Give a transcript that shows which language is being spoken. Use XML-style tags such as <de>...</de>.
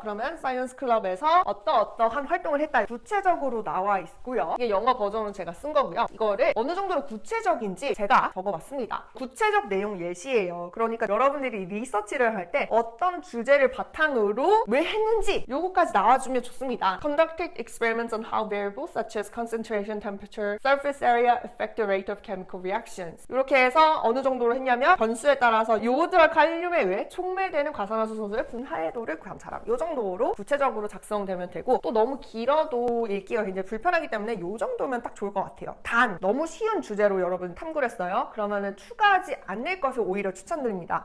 <ko>그러면 사이언스 클럽에서 어떠한 활동을 했다 구체적으로 나와 있고요. 이게 영어 버전은 제가 쓴 거고요. 이거를 어느 정도로 구체적인지 제가 적어봤습니다. 구체적 내용 예시예요. 그러니까 여러분들이 리서치를 할 때 어떤 주제를 바탕으로 왜 했는지 요거까지 나와주면 좋습니다.</ko> <en>Conducted experiments on how variables such as concentration, temperature, surface area affect the rate of chemical reactions.</en> <ko>이렇게 해서 어느 정도로 했냐면 변수에 따라서 요오드와 칼륨에 의해 촉매되는 과산화수 소수의 분해도를 관찰함. 요 정도로 구체적으로 작성되면 되고 또 너무 길어도 읽기가 굉장히 불편하기 때문에 요 정도면 딱 좋을 것 같아요. 단 너무 쉬운 주제로 여러분 탐구를 했어요. 그러면은 추가하지 않을 것을 오히려 추천드립니다.</ko>